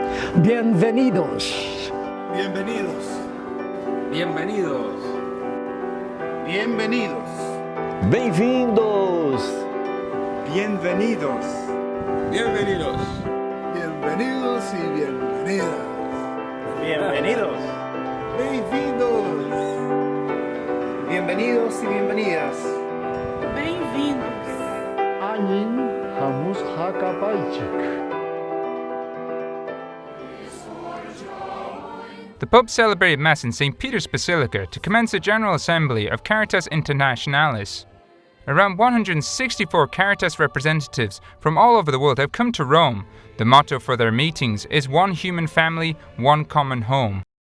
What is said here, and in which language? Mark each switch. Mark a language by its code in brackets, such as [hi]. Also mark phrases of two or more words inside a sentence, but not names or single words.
[es] Bienvenidos. Bienvenidos. Bienvenidos. Bienvenidos. [pt] Bem-vindos. [es] Bienvenidos. Bienvenidos. Bienvenidos y bienvenidas. Bienvenidos. [pt] Bem-vindos. [es] Bienvenidos y bienvenidas. [pt] Bem-vindos. [qu] Anin hamus hakapaichik. [en] The Pope celebrated Mass in St. Peter's Basilica to commence a General Assembly of Caritas Internationalis. Around 164 Caritas representatives from all over the world have come to Rome. The motto for their meetings is one human family, one common home.